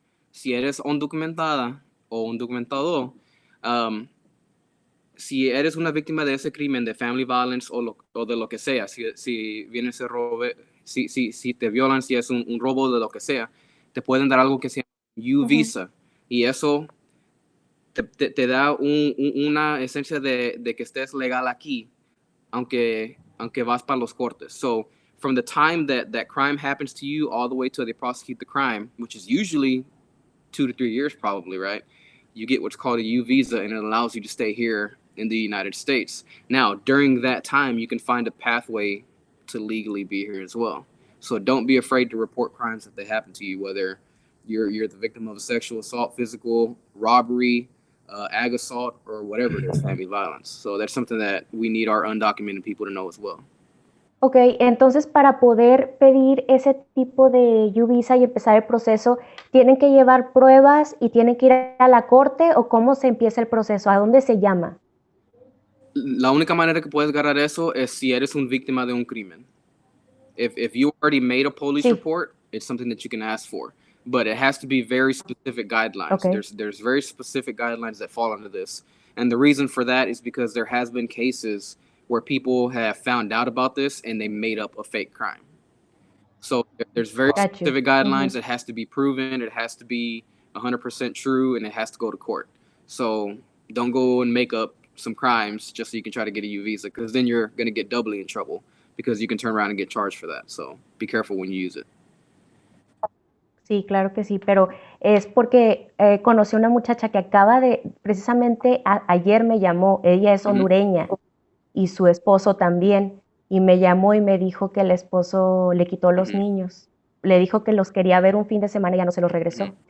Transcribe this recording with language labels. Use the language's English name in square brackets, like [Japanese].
[Spanish] Si eres undocumentada o undocumentado, si eres una víctima de ese crimen de family violence o de lo que sea, si viene ese robo, si te violan, si es un robo de lo que sea, te pueden dar algo que se llama U visa. Y eso te da una esencia de que estés legal aquí, aunque vas para los cortes. [English] So from the time that crime happens to you all the way till they prosecute the crime, which is usually 2 to 3 years probably, right? You get what's called a U visa, and it allows you to stay here in the United States. Now, during that time, you can find a pathway to legally be here as well. So don't be afraid to report crimes if they happen to you, whether you're the victim of a sexual assault, physical robbery, ag assault, or whatever it is, family violence. So that's something that we need our undocumented people to know as well. [Spanish] Ok, entonces para poder pedir ese tipo de U-Visa y empezar el proceso, ¿tienen que llevar pruebas y tienen que ir a la corte o cómo se empieza el proceso? ¿A dónde se llama? La única manera que puedes ganar eso es si eres una víctima de un crimen. [English] If you already made a police report, it's something that you can ask for. But it has to be very specific guidelines. Okay. There's very specific guidelines that fall under this. And the reason for that is because there has been cases where people have found out about this and they made up a fake crime. So there's very specific guidelines. It has to be proven. It has to be 100% true, and it has to go to court. So don't go and make up some crimes just so you can try to get a U visa, because then you're going to get doubly in trouble because you can turn around and get charged for that. So be careful when you use it. [Spanish] Sí, claro que sí, pero es porque conocí una muchacha que acaba de, precisamente ayer me llamó, ella es hondureña y su esposo también, y me llamó y me dijo que el esposo le quitó los niños, le dijo que los quería ver un fin de semana y ya no se los regresó.